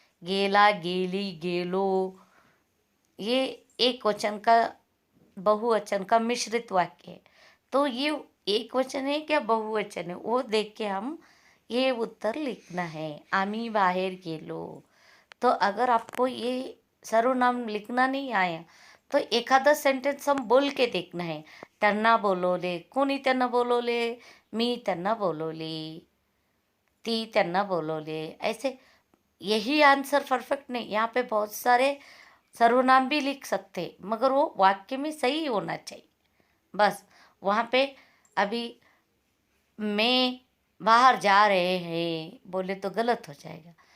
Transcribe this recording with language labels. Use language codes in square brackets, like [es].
[hi] गेला, गेली, गेलो, ये एक वचन का, बहुवचन का मिश्रित वाक्य है। तो ये एक वचन है क्या बहुवचन है, वो देख के हम ये उत्तर लिखना है। [mr] आम्ही बाहेर गेलो। [hi] तो अगर आपको ये सर्वनाम लिखना नहीं आया तो एखादा सेंटेन्स हम बोल के देखना है। [mr] त्यांना बोलवले, कोणी त्यांना बोलवले? मी त्यांना बोलवले, ती त्यांना बोलवले। [hi] ऐसे यही आंसर परफेक्ट नहीं, यहाँ पे बहुत सारे सर्वनाम भी लिख सकते, मगर वो वाक्य में सही होना चाहिए। बस वहाँ पे अभी मैं बाहर जा रहे हैं बोले तो गलत हो जाएगा।